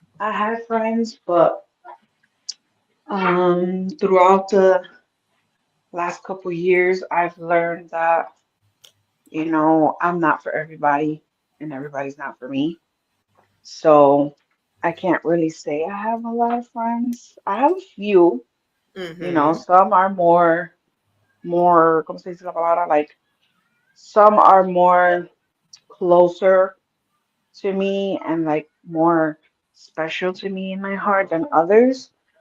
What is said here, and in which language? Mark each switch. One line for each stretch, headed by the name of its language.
English: I had friends, but throughout the last couple years, I've learned that, I'm not for everybody and everybody's not for me. So I can't really say I have a lot of friends. I have a few, Mm-hmm. some are more,
Spanish: ¿cómo se dice la palabra?
English: Like some are more closer to me and like more special to me in my heart than others.